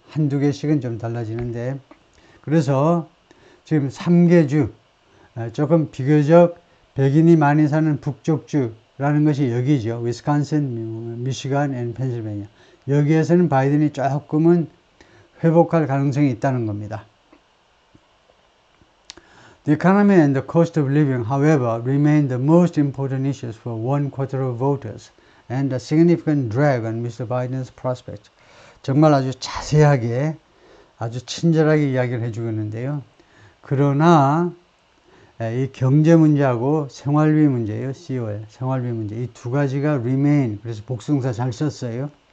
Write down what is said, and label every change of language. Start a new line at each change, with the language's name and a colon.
Korean: 한두 개씩은 좀 달라지는데, 그래서 지금 3개 주, 조금 비교적 백인이 많이 사는 북쪽주라는 것이 여기죠. 위스콘신, 미시간, 펜실베니아. 여기에서는 바이든이 조금은 회복할 가능성이 있다는 겁니다.
English: The economy and the cost of living, however, remain the most important issues for 1/4 of voters and a significant drag on Mr. Biden's prospects.
Korean: 정말 아주 자세하게, 아주 친절하게 이야기를 해주고 있는데요. 그러나 이 경제 문제하고 생활비 문제예요. COL, 생활비 문제. 이 두 가지가 remain, 그래서 복수동사 잘 썼어요.